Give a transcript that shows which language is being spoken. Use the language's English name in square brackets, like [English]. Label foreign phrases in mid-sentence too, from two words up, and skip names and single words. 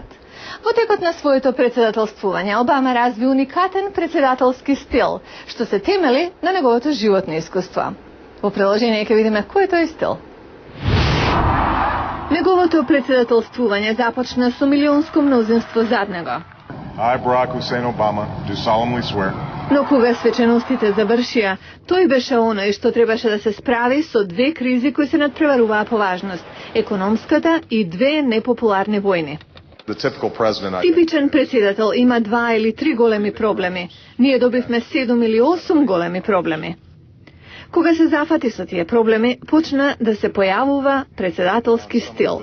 [Macedonian] Во текот на своето председателствување, Обама разви уникатен председателски стил, што се темели на неговото животно искуство. Во приложение ќе видиме кој е тој стил. Неговото председателствување започна со милионско мнозинство зад него. [English] I, Barack Hussein Obama, do solemnly swear. [Macedonian] Но кога свеченостите завршија, тој беше оној што требаше да се справи со две кризи кои се надпреваруваа по важност – економската и две непопуларни војни. Типичен председател има 2 или 3 големи проблеми. Ние добивме 7 или 8 големи проблеми. Кога се зафати со тие проблеми, почна да се појавува председателски стил.